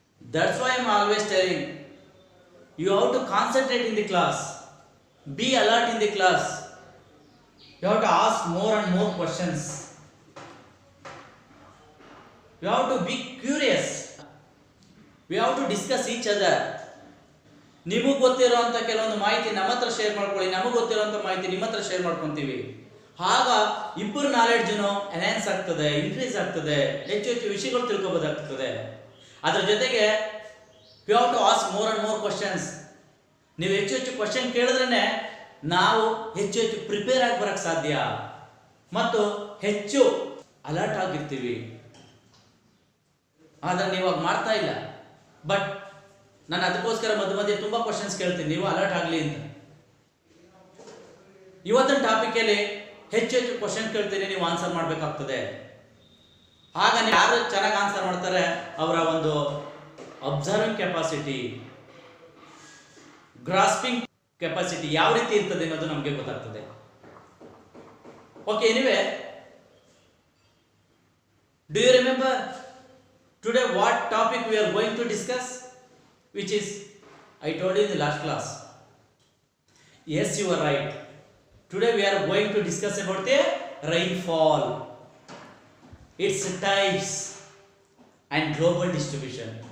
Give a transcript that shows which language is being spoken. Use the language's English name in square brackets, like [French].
[English] That's why I'm always telling you have to concentrate in the class. Be alert in the class. You have to ask more and more questions. You have to be curious. We have to discuss each other. [Kannada] ನಿಮಗೆ ಗೊತ್ತಿರುವಂಥ ಕೆಲವೊಂದು ಮಾಹಿತಿ ನಮ್ಮ ಹತ್ರ share ಮಾಡ್ಕೊಳ್ಳಿ, ನಮಗೆ ಗೊತ್ತಿರುವಂಥ ಮಾಹಿತಿ ನಿಮ್ಮ ಹತ್ರ ಶೇರ್ ಮಾಡ್ಕೊತೀವಿ. ಆಗ ಇಬ್ಬರು ನಾಲೆಡ್ಜನ್ನು ಎನ್ಹಾನ್ಸ್ ಆಗ್ತದೆ, ಇನ್ಕ್ರೀಸ್ ಆಗ್ತದೆ, ಹೆಚ್ಚು ಹೆಚ್ಚು ವಿಷಯಗಳು ತಿಳ್ಕೊಬೋದಾಗ್ತದೆ. ಅದರ ಜೊತೆಗೆ [English] You have to ask more and more questions. [Kannada] ನೀವು ಹೆಚ್ಚು ಹೆಚ್ಚು ಕ್ವಶನ್ ಕೇಳಿದ್ರೇ ನಾವು ಹೆಚ್ಚು ಹೆಚ್ಚು ಪ್ರಿಪೇರ್ ಆಗಿ ಬರಕ್ಕೆ ಸಾಧ್ಯ ಮತ್ತು ಹೆಚ್ಚು ಅಲರ್ಟ್ ಆಗಿರ್ತೀವಿ. ಆದರೆ ನೀವು ಆಗ ಮಾಡ್ತಾ ಇಲ್ಲ. ಬಟ್ ನಾನು ಅದಕ್ಕೋಸ್ಕರ ಮಧ್ಯ ಮಧ್ಯೆ ತುಂಬ ಕ್ವಶನ್ಸ್ ಕೇಳ್ತೀನಿ, ನೀವು ಅಲರ್ಟ್ ಆಗಲಿ ಅಂತ. ಇವತ್ತಿನ ಟಾಪಿಕಲ್ಲಿ ಹೆಚ್ಚು ಹೆಚ್ಚು ಕ್ವಶನ್ ಕೇಳ್ತೀನಿ, ನೀವು ಆನ್ಸರ್ ಮಾಡಬೇಕಾಗ್ತದೆ. ಆಗ ಯಾರು ಚೆನ್ನಾಗಿ ಆನ್ಸರ್ ಮಾಡ್ತಾರೆ ಅವರ ಒಂದು ಅಬ್ಸರ್ವಿಂಗ್ ಕೆಪಾಸಿಟಿ, ಗ್ರಾಸ್ಪಿಂಗ್ ಕೆಪಾಸಿಟಿ ಯಾವ ರೀತಿ ಇರ್ತದೆ ಅನ್ನೋದು ನಮಗೆ ಗೊತ್ತಾಗ್ತದೆ. [English] Okay, anyway, do you remember today what topic we are going to discuss, which is I told you in the last class? Yes, you are right. Today we are going to discuss about the rainfall, its types and global distribution.